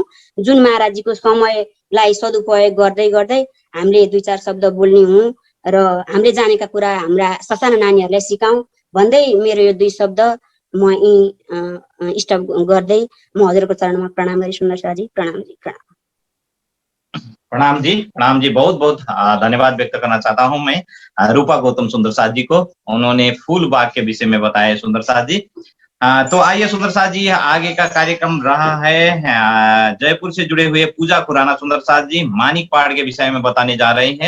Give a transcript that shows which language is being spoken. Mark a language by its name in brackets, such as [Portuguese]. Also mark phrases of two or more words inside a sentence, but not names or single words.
[Nepali] जुन महाराजीको समयलाई सदुपयोग गर्दै गर्दै हामीले 2-4 शब्द बोल्ने हुँ र हामीले जानेका कुरा हाम्रा ससाना नानीहरूलाई सिकाउँ भन्दै मेरो यो 2 शब्द म स्टप गर्दै म हजुरको चरणमा प्रणाम गरी सुन्दर साथजी प्रणाम जी प्रणाम। [Hindi] प्रणाम जी बहुत बहुत धन्यवाद व्यक्त करना चाहता हूं मैं रूपा गौतम सुंदर साथ जी को। उन्होंने फूल बाग के विषय में बताया सुंदर साथ जी। तो आइए सुंदर साथ जी आगे का कार्यक्रम रहा है जयपुर से जुड़े हुए पूजा खुराना सुंदर साथ जी मानिक पहाड़ के विषय में बताने जा रहे हैं।